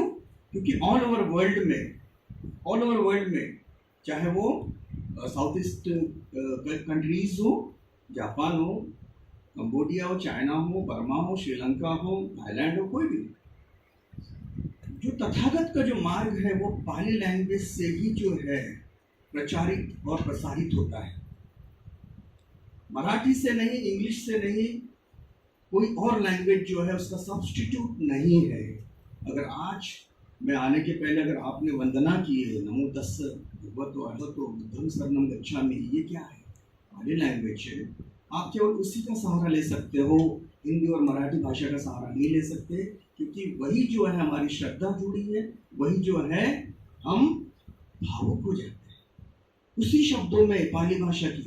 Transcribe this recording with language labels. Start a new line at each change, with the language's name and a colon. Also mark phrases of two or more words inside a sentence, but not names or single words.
Hindi: क्योंकि
English: all over world
Hindi: में चाहे वो
English: South East countries
Hindi: हो, जापान हो, कंबोडिया हो, चाइना हो, बर्मा हो, श्रीलंका हो, थाईलैंड हो, कोई भी, जो तथागत का जो मार्ग है वो पाली लैंग्वेज से ही जो है प्रचारित और प्रसारित होता है। मराठी से नहीं, इंग्लिश से नहीं, कोई और लैंग्वेज जो है उसका सब्स्टिट्यूट नहीं है। अगर आज मैं आने के पहले अगर आपने वंदना की है,
Pali: नमो तस्स भगवतो अरहतो बुद्धं शरणं गच्छामि,
Hindi: ये क्या है? पाली लैंग्वेज है। आप केवल उसी का सहारा ले सकते हो, हिंदी और मराठी भाषा का सहारा नहीं ले सकते, क्योंकि वही जो है हमारी श्रद्धा जुड़ी है, वही जो है हम भावुक हो जाते हैं उसी शब्दों में पाली भाषा की।